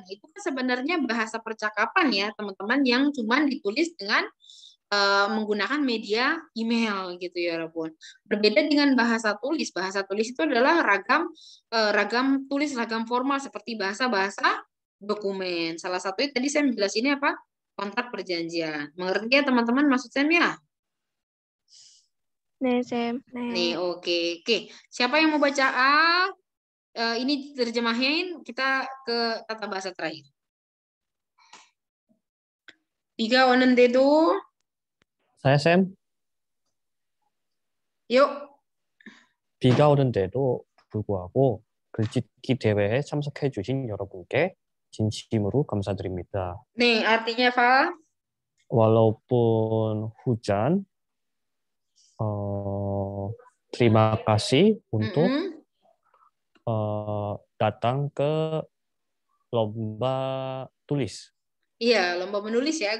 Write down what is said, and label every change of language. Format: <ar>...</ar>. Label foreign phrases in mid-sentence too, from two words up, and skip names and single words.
<id>Nah, itu kan sebenarnya bahasa percakapan ya teman-teman yang cuman ditulis dengan menggunakan media email gitu ya Robun. Berbeda dengan bahasa tulis. Bahasa tulis itu adalah ragam tulis, ragam formal seperti bahasa-bahasa dokumen. Salah satunya tadi saya menjelasinnya apa? Kontrak perjanjian. Mengerti ya teman-teman maksud saya ya?</id> <ko>네, 쌤.</ko> <id>Nih, oke. Siapa yang mau baca ini terjemahin, kita ke tata bahasa terakhir.</id> <ko>Biga 오는데도</ko> <id>saya Sam. Yuk.</id> <ko>비가 오는데도 불구하고 글짓기 대회에 참석해 주신 여러분께 진심으로 감사드립니다. 네,</ko> <id>artinya apa? Walaupun hujan, terima kasih untuk datang ke lomba tulis. Iya, lomba menulis ya.</id>